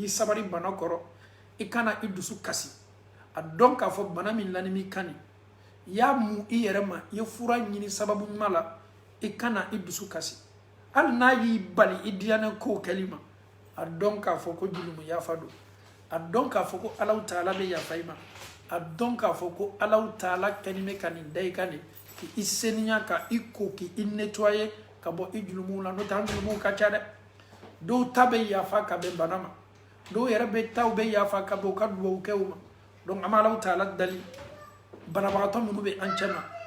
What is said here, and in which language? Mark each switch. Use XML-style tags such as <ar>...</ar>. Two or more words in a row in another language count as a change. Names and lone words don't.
<bm>sabari bana koro ikana idusu kasi adon ka fo bana min lani mi kani ya mu i yɛrɛ ma i ye fura ɲini sababu ɲuman la i kana i dusu kasi hali n'a y'i bali i diyanen kow kɛli ma a dɔn k'a fɔ ko jurumu yafa don a dɔn k'a fɔ ko Alahu Taala bɛ yafa i ma a dɔn k'a fɔ ko Alahu Taala kɛlen bɛ ka nin da i kan de k'i seniya ka i ko k'i nettoyer ka bɔ i jurumuw la n'o tɛ an jurumuw ka ca dɛ dɔw ta bɛ yafa ka bɛn bana ma dɔw yɛrɛ bɛ taw bɛ yafa ka bɛn u ka duwawu kɛ u ma donc an bɛ Alahu Taala dali banabagatɔ minnu bɛ an cɛ ma</bm>